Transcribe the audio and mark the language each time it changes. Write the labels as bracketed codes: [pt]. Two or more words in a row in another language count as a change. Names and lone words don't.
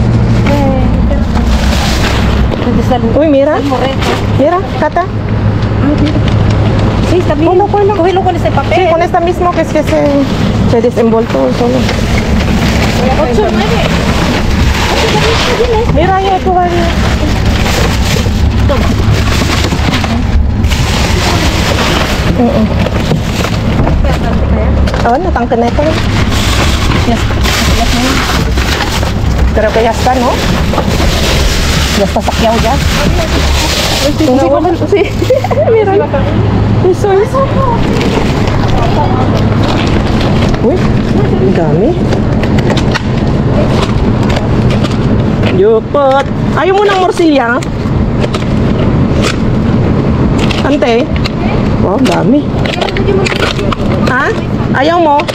[es] Uy, mira. Morrento. Mira, Cata. Sí, está bien. Cógelo con este papel. Sí, con esta mismo que es que se desenvoltó solo. 8, 9. Mira, ahí tú vas. [tl] Oh, natangke na ito. [es] Pero que ya está, ¿no? Ya está saqueado ya. Sí, mira. Eso es. [tl] Uy, ang dami. Yupot. Ayaw mo ng morcilla? Ante? Wow, ang dami. Ha? Ayaw mo?